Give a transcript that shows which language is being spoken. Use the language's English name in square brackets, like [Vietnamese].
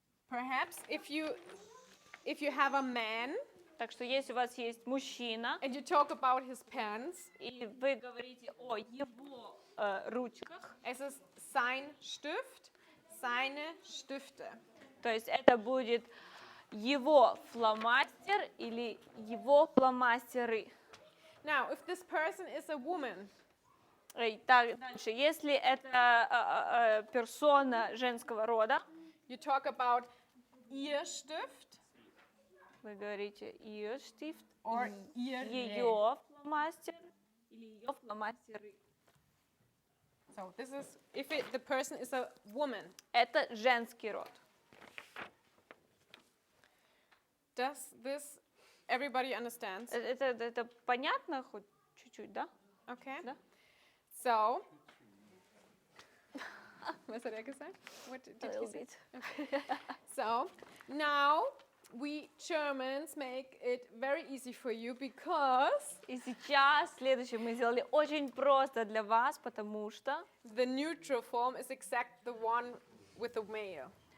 [English] Perhaps if you have a man [Russian] Так что если у вас есть мужчина, [English] and you talk about his pens, [Russian] и вы говорите о его ручках, [German] es ist sein Stift, seine Stifte. [Russian] то есть это будет его фломастер или его фломастеры. [English] Now, if this person is a woman, [Russian] Так, дальше, если это персона женского рода, [English] you talk about [German] ihr Stift [Russian] вы говорите [German] ihr Stift, or ihre. [Russian] ее фломастер или ее фломастеры. [English] So this is if the person is a woman. [Russian] Это женский род. [English] Does this everybody understands? [Russian] Это понятно хоть чуть-чуть, да? [English] Okay. [Russian] Да? [German] So, was hat er gesagt? [English] What did A he little say? bit. So, now we Germans make it very easy for you because [Russian] И сейчас следующее мы сделали очень просто для вас, потому что [English] the neutral form is exact the one with the male.